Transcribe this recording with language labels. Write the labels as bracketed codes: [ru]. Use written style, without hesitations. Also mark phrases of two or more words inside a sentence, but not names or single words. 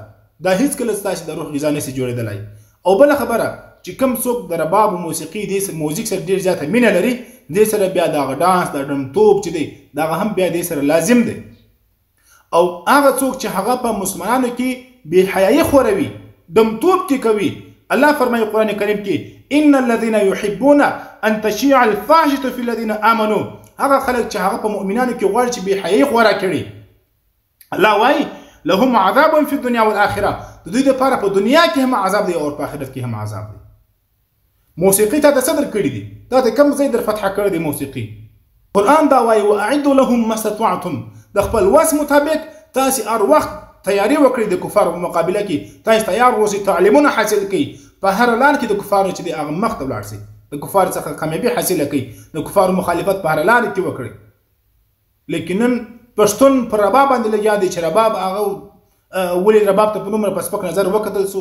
[ps] دا هیڅکله ستاسو د روح غذا نشي جوړېدلی. او بله خبره چې کوم څوک د رباب او موسیقي دې موزیک سره ډېر زیاته مینه لري، دې سره بیا دغه ډانس د ډمتوب چې دی دغه هم بیا دې سره لازم دی. او هغه څوک چې هغه په مسلمانانو کې بېحیایي خوروي، ډمتوب کې کوي، الله فرمایي قرآن کریم کې [ar] ان الذين يحبون ان تشيع الفاحشة في الذين آمنوا، [ps] هغه خلک چې هغه په مؤمنانو کې غواړي چې بېحیایي خوره کړي. الله وایي [ar] لهم عذاب في الدنيا والآخرة، [ps] د دوی دپاره په دنیا کې هم عذاب دی او په آخرت کې هم عذاب دی. موسیقي تا ته څه درکړي دي؟ تا ته کوم ځای در فتح کړی دی موسیقي؟ قرآن دا وایي [ar] واعدوا لهم ما استطعتم، [ps] د خپل وس مطابق تاسې هر وخت تیاری وکړئ د کفارو په مقابله کې، تاسې تیار اوسئ، تعلیمونه حاصل کړئ، په هر لار کې د کفارو چې دی هغه مخ ته ولاړ شئ، د کفارو څخه کامیابي حاصله کړئ، د کفارو مخالفت په هر لار کې وکړئ. لیکن نن پښتون پر رباب باندې لګیا دی چې رباب هغه ولې رباب ته په دومره په سپک نظر وکتل سو.